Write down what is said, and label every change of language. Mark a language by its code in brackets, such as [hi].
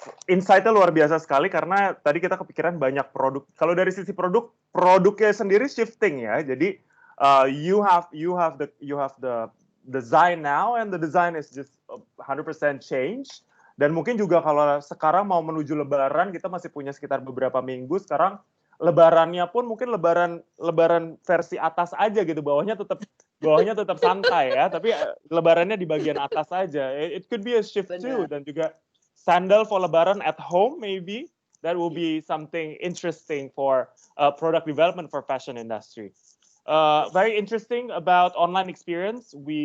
[id] insight-nya luar biasa sekali karena tadi kita kepikiran banyak produk. Kalau dari sisi produknya sendiri shifting ya. [en] Jadi you have the design now and the design is just 100% change. [id] Dan mungkin juga kalau sekarang mau menuju Lebaran kita masih punya sekitar beberapa minggu. Sekarang Lebarannya pun mungkin Lebaran versi atas aja gitu, bawahnya tetap santai ya. Tapi Lebarannya di bagian atas aja. [en] It could be a shift too. [id] Dan juga [en] sandal for Lebaran at home, maybe that will be something interesting for product development for fashion industry. Very interesting about online experience.